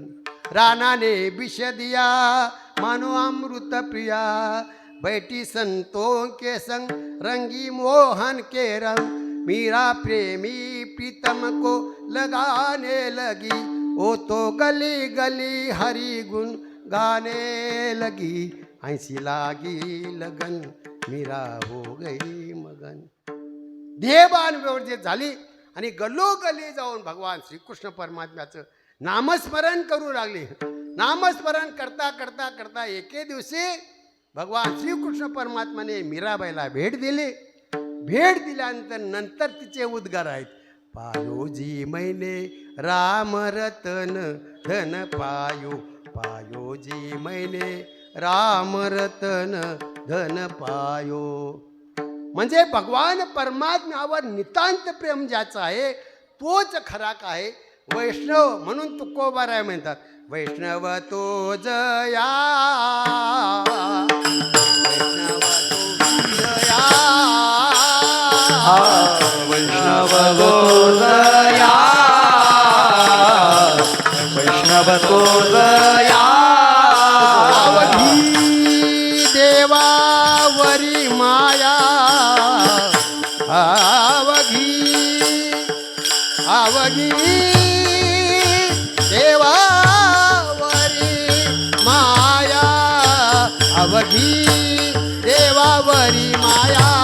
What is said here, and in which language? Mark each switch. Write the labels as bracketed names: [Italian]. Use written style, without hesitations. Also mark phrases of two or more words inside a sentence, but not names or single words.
[Hindi] रानाने विष दिया मानो अमृत प्रिया, बैठी संतों के संग रंगी मोहन के रंग, मीरा प्रेमी प्रीतम को लगाने लगी. ओ तो गली गली हरी गुण गाने लगी, ऐसी लागी लगन मीरा हो गई मगन. [Marathi] देहबान व्यवस्थित झाली आणि गल्लोगल्ली जाऊन भगवान श्रीकृष्ण परमात्म्याचं नामस्मरण करू लागले. नामस्मरण करता करता करता एके दिवशी भगवान श्रीकृष्ण परमात्माने मीराबाईला भेट दिली. भेट दिल्यानंतर तिचे उद्गार आहेत. [Hindi] पायोजी मैने राम रतन धन पायो, पायोजी मैने राम रतन धन पायो. [Marathi] म्हणजे भगवान परमात्म्यावर नितांत प्रेम ज्याचा आहे तोच खरा काय वैष्णव. म्हणून तुकोबाराय म्हणतात वैष्णव तो जया, वैष्णव तो जया, वैष्णव तो जया, वैष्णव तो जया. अवघी देवावरी माया, अवघी अवघी देवावरी माया, अवघी देवावरी माया.